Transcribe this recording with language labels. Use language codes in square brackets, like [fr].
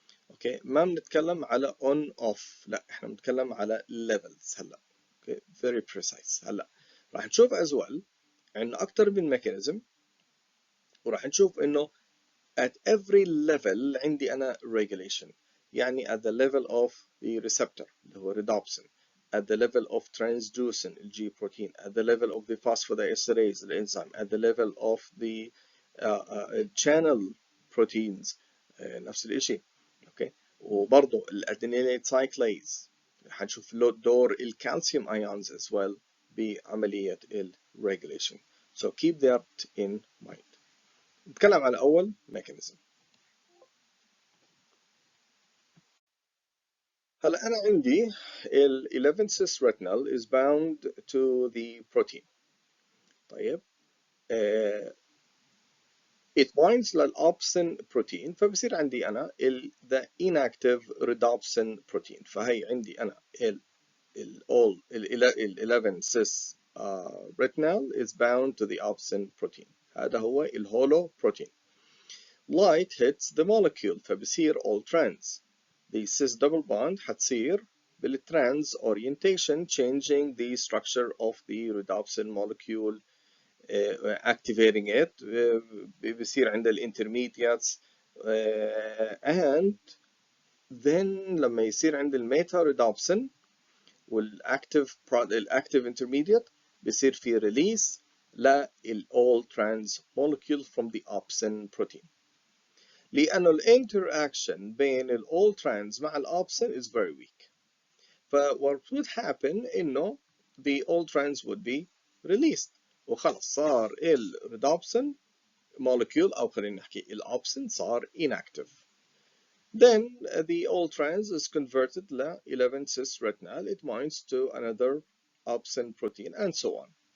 [ar] اوكي ما بنتكلم على on off، لا احنا بنتكلم على levels. هلا اوكي [en] very precise. [ar] هلا راح نشوف [en] as well [ar] عندنا اكثر من ميكانيزم، وراح نشوف انه [en] at every level [ar] عندي أنا regulation. [en] يعني at the level of the receptor [ar] اللي هو [en] rhodopsin, at the level of transduction الجي protein, at the level of the phosphodiesterase الانزيم, at the level of the channel proteins [ar] نفس الشيء. اوكي وبرضه الادينيليت سايكليز حنشوف دور الكالسيوم ions [en] as well [ar] بعملية regulation. [en] So keep that in mind. [ar] نتكلم على أول mechanism. هلا أنا عندي ال [en] 11 cis retinal is bound to the protein. طيب it binds للأوبسين protein، [ar] فبصير عندي أنا [en] the inactive rhodopsin protein. [ar] فهي عندي أنا ال [en] 11 cis retinal is bound to the opsin protein. [ar] هذا هو الهولو protein. [en] Light hits the molecule فبصير all trans. The cis double bond [ar] حتصير بالtrans [en] orientation changing the structure of the rhodopsin molecule activating it. [ar] بصير عند [en] intermediates and then [ar] لما يصير عند الميتا [en] rhodopsin والactive intermediate [ar] بصير في [en] release all trans molecule from the opsin protein. [ar] لأنه الانتراكشن بين [en] all trans [ar] مع الأوبسين [en] is very weak. what would happen إنه the all trans would be released [ar] وخلص صار الرhodopsin [en] molecule [ar] أو خلينا نحكي الأوبسين صار [en] inactive. Then the all trans is converted ل 11 cis retinal, it binds to another opsin protein and so on.